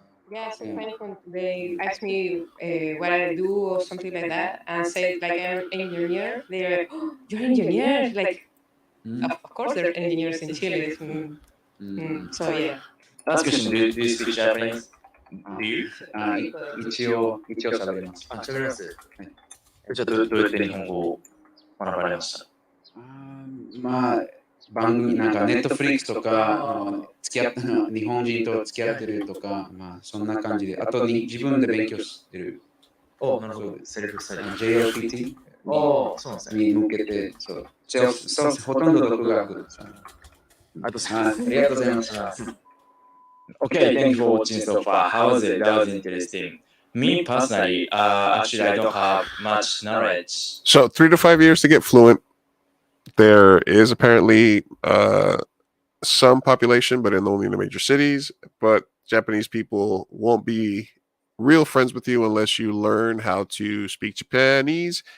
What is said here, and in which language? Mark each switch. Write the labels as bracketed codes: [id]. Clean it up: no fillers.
[en] Yeah, sometimes when they ask me what I do or something like that, and say like I'm an engineer, they're like, "Oh, you're an engineer!" Like, of course, there are engineers in Chile. So yeah. Last question: Do you speak Japanese? Do you? [ja] 一応喋れます。喋れます。じゃあどうやって日本語を学ばれました？まあ番組なんかネットフリックスとか付き合って日本人と付き合ってるとか、まあそんな感じで、あと自分で勉強してる。なるほど。セルフスタディ。 JLPT そうなんですね。に向けて、ほとんど独学。ありがとうございます。 [en] Okay, thank you for watching so far. How was it? That was interesting. Me personally, actually, I don't have much knowledge. So 3 to 5 years to get fluent. There is apparently some population, but only in the major cities. But Japanese people won't be real friends with you unless you learn how to speak Japanese.